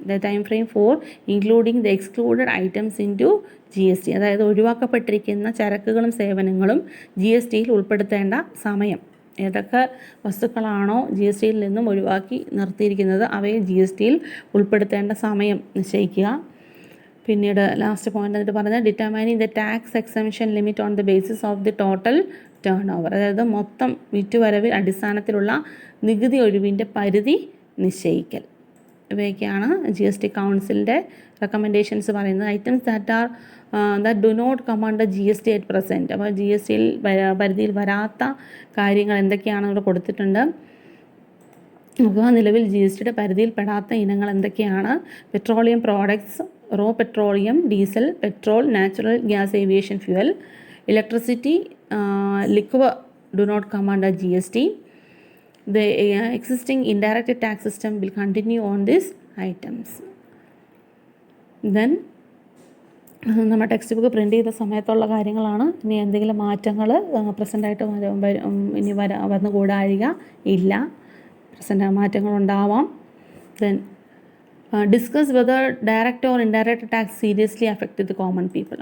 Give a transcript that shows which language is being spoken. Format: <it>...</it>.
<en>The time frame for including the excluded items into GST.</en> <ml>അതായത് ഒഴിവാക്കപ്പെട്ടിരിക്കുന്ന ചരക്കുകളും സേവനങ്ങളും GSTയിൽ ഉൾപ്പെടുത്തേണ്ട സമയം. ഏതൊക്കെ വസ്തുക്കളാണോ GSTയിൽ നിന്നും ഒഴിവാക്കി നിർത്തിയിരിക്കുന്നത് അവയെ GSTയിൽ ഉൾപ്പെടുത്തേണ്ട സമയം നിശ്ചയിക്കുക. പിന്നീട് ലാസ്റ്റ് പോയിന്റ് എന്നിട്ട് പറഞ്ഞാൽ</ml> <en>Determining the tax exemption limit on the basis of the total turnover.</en> <ml>അതായത് മൊത്തം വിറ്റുവരവിൽ അടിസ്ഥാനത്തിലുള്ള നികുതി ഒഴിവിൻ്റെ പരിധി നിശ്ചയിക്കൽ. ഇവയൊക്കെയാണ് GST കൗൺസിലിൻ്റെ റെക്കമെൻഡേഷൻസ് പറയുന്നത്.</ml> <en>Items that do not come under GST at present.</en> <ml>അപ്പോൾ GSTയിൽ പരിധിയിൽ വരാത്ത കാര്യങ്ങൾ എന്തൊക്കെയാണെന്ന് ഇവിടെ കൊടുത്തിട്ടുണ്ട്. അപ്പോൾ നിലവിൽ GSTയുടെ പരിധിയിൽ പെടാത്ത ഇനങ്ങൾ എന്തൊക്കെയാണ്? Petroleum products, raw petroleum, diesel, petrol, natural gas, aviation fuel, electricity,</ml> <en>liquor do not come under GST. The existing indirect tax system will continue on these items.</en> <ml>Then നമ്മൾ ടെക്സ്റ്റ് ബുക്ക് പ്രിൻ്റ് ചെയ്ത സമയത്തുള്ള കാര്യങ്ങളാണ്. ഇനി എന്തെങ്കിലും മാറ്റങ്ങൾ പ്രസൻ്റായിട്ട് ഇനി വന്നുകൂടാഴിക ഇല്ല, present മാറ്റങ്ങളുണ്ടാവാം. Then</ml> <en>Discuss whether direct or indirect tax seriously affect the common people.</en>